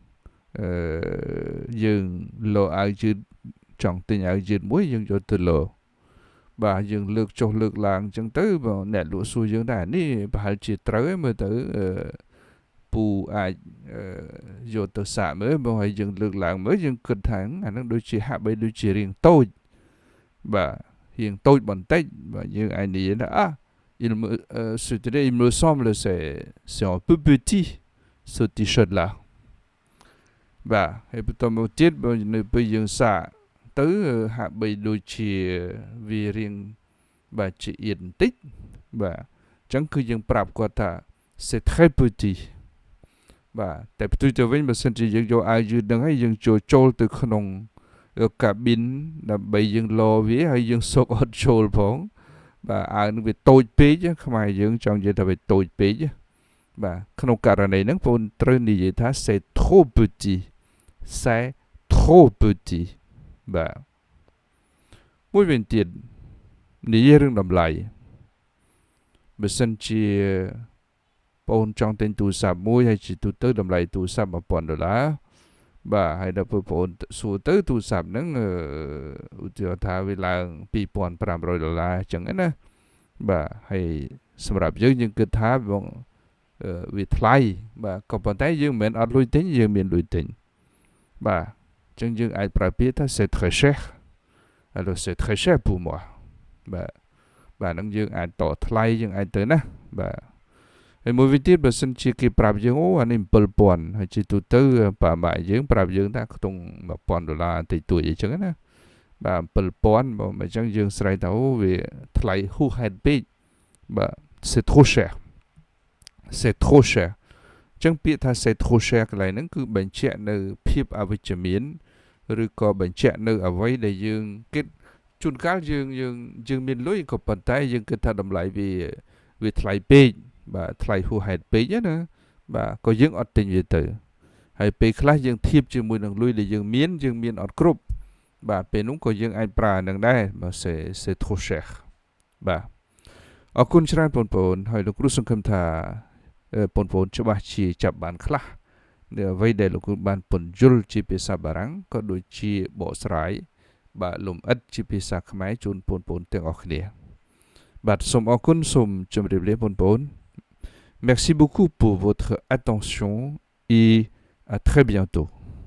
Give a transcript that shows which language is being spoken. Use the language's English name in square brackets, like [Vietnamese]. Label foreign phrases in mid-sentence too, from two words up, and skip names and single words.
[Khmer] យើងលោអាវយឺតចង់ទិញអាវយឺតមួយយើងយកទៅលោបាទយើងលើកចុះលើកឡើងអញ្ចឹងទៅអ្នកលក់សួរយើងដែរនេះប្រហែលជាត្រូវឯងមើលទៅពូអាចយកទៅសាកមើលហើយយើងលើកឡើងមើលយើងគិតថាអានឹងដូចជាហាក់បីដូចជារាងតូចបាទរាងតូចបន្តិចបាទយើងអាចនិយាយថា [French] il me semble c'est un peu petit ce t-shirt là [Khmer] បាទហើយបន្តមកទៀតនៅពេលយើងសាកទៅហាក់បីដូចជាវារាងបាទជាអៀនបន្តិច បាទអញ្ចឹងគឺយើងប្រាប់គាត់ថា [French] c'est très petit [Khmer] បាទតែផ្ទុយទៅវិញបើសិនជាយើងយកអាវយឺតហ្នឹង ហើយយើងចូលទៅក្នុងកាប៊ីនដើម្បីយើងលោវាហើយយើងសុកអត់ចូលផងបាទអាវនឹងវាតូចពេកខ្មែរយើងចង់និយាយថាវាតូចពេកបាទក្នុងករណីហ្នឹងបងត្រូវនិយាយថា [French] c'est trop petit c'est trop petit [Khmer] បាទមួយវិញទៀតនិយាយរឿងតម្លៃបើសិនជាបងចង់ទិញទូរស័ព្ទមួយហើយជាទូទៅតម្លៃទូរស័ព្ទ $1000បាទហើយដល់ពេលបងសួរទៅទូរស័ព្ទហ្នឹងឧទាហរណ៍ថាវាឡើង$2500អញ្ចឹងណាបាទហើយសម្រាប់យើងគិត ថាវាថ្លៃបាទក៏ប៉ុន្តែយើងមិនមែនអត់លុយទិញយើងមានលុយទិញបាទអញ្ចឹងយើងអាចប្រើពាក្យថា [French] c'est très cher alors c'est très cher pour moi [Khmer] បាទហ្នឹងយើងអាចតថ្លៃយើងអាចទៅណាបាទហើយមួយវិញទៀតបើសិនជាគេប្រាប់យើងអូអានេះ$7000ហើយជាទូទៅប៉ាម៉ាក់យើងប្រាប់យើងថាខ្ទង់$1000តិចតួចអីចឹងណាបាទ$7000អញ្ចឹងយើងស្រែកថាអូវាថ្លៃហួសហេតុពេកបាទ [French] c'est trop cher c'est trop cher [Khmer] ចឹងពាក្យថា [French] c'est trop cher [Khmer] កន្លែងហ្នឹងគឺបញ្ជាក់នៅភាពអវិជ្ជមានឬក៏បញ្ជាក់នៅអ្វីដែលយើងគិតជួនកាលយើងមានលុយក៏ប៉ុន្តែយើង គិតថាតម្លៃវាថ្លៃពេកបាទថ្លៃហួសហេតុពេកណាបាទក៏យើងអត់ទិញវាទៅហើយពេលខ្លះយើងធៀបជាមួយនឹងលុយដែលយើងមាន អត់គ្រប់បាទពេលនោះក៏យើងអាចប្រើនឹងដែរបាទ [French] c'est trop cher [Khmer] បាទអរគុណច្រើនបងប្អូនហើយលោកគ្រូសង្ឃឹមថាបងប្អូនច្បាស់ជាចាប់បានខ្លះនៅអ្វីដែលលោកគ្រូបានពន្យល់ជាភាសាបារាំងក៏ដូចជាបកស្រាយបាទលំអិតជាភាសាខ្មែរជូនបងប្អូនទាំងអស់គ្នាបាទសូមអរគុណសូមជម្រាបលាបងប្អូន [French] Merci beaucoup pour votre attention et à très bientôt.